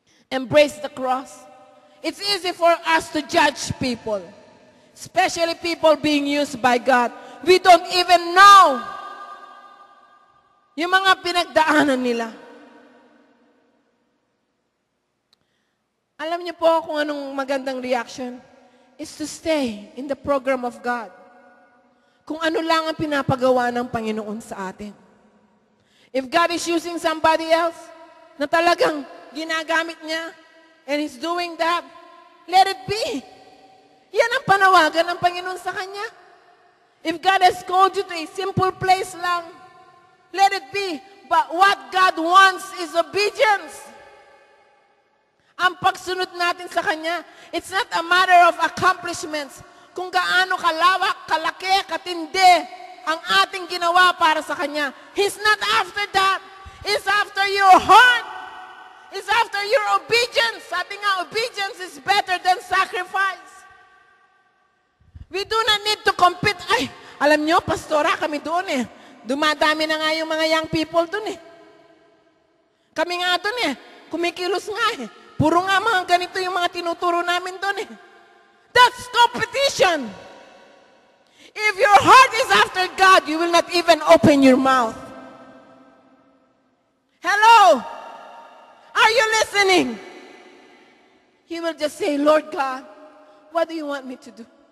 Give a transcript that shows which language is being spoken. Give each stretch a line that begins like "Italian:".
English: Embrace the cross. It's easy for us to judge people, especially people being used by God. We don't even know
Filipino: yung mga pinagdaanan nila. Alam niyo po kung anong magandang
English: reaction? Is to stay in the program of God.
Filipino: Kung ano lang ang pinapagawa ng Panginoon sa atin.
English: If God is using somebody else
Filipino: na talagang ginagamit niya
English: and He's doing that, let it be.
Filipino: Yan ang panawagan ng Panginoon sa Kanya.
English: If God has called you to a simple place lang, let it be. But what God wants is obedience.
Filipino: Ang pagsunod natin sa Kanya,
English: it's not a matter of accomplishments.
Filipino: Kung gaano kalawak, kalaki, katindi ang ating ginawa para sa Kanya.
English: He's not after that. He's after your heart. He's after your obedience.
Filipino: Sabi nga,
English: obedience is better than sacrifice. We do not need to compete.
Filipino: Ay, alam nyo, pastora, kami doon eh. Dumadami na nga yung mga young people doon eh. Kami nga doon eh. Kumikilos nga eh. Puro nga mga ganito yung mga tinuturo namin doon eh.
English: That's competition. If your heart is after God, you will not even open your mouth. Hello? Are you listening? You will just say, Lord God, what do you want me to do?